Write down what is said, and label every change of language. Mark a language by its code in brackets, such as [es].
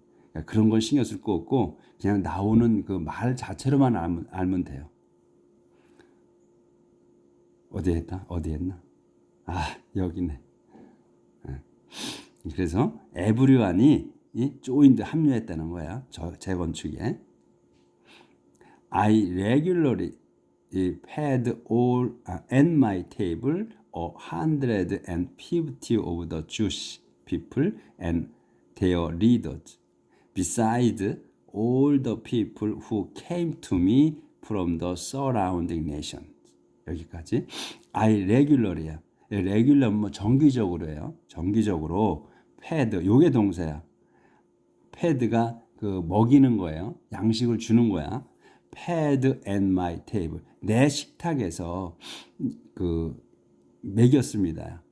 [ko] 그러니까 그런 걸 신경 쓸 거 없고 그냥 나오는 그 말 자체로만 알면 돼요. 어디 했나? 여기네. 그래서 에브리완이 조인드, 합류했다는 거야. 재건축에. [en] I regularly had all at my table 150 of the Jewish people and their leaders, besides all the people who came to me from the surrounding nations. [ko] 여기까지. [en] I regularly [ko] 야. regular 뭐 정기적으로예요. 정기적으로 fed 요게 동사야. fed가 그 먹이는 거예요. 양식을 주는 거야. [en] fed at my table. [ko] 내 식탁에서 그 먹였습니다.